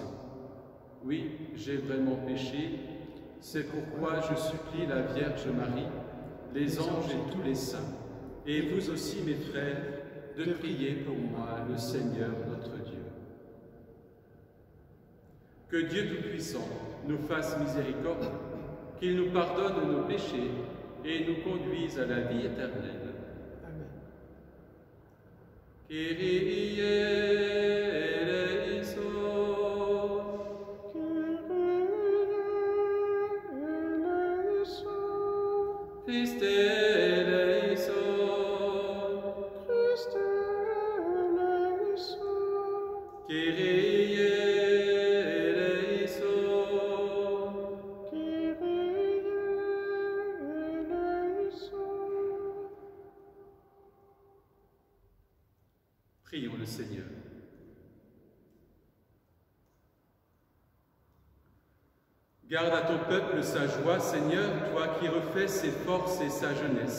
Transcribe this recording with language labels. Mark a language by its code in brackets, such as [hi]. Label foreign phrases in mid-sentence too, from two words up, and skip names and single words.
[fr] Oui, j'ai vraiment péché, c'est pourquoi je supplie la Vierge Marie, les anges et tous les saints, et vous aussi mes frères, de prier pour moi le Seigneur notre Dieu. Que Dieu Tout-Puissant nous fasse miséricorde, qu'il nous pardonne nos péchés et nous conduise à la vie éternelle. Amen. [el] Kyrie eleison. Christe eleison. Kyrie eleison. [fr] Prions le Seigneur. Garde à ton peuple sa joie, Seigneur, toi qui refais ses forces et sa jeunesse.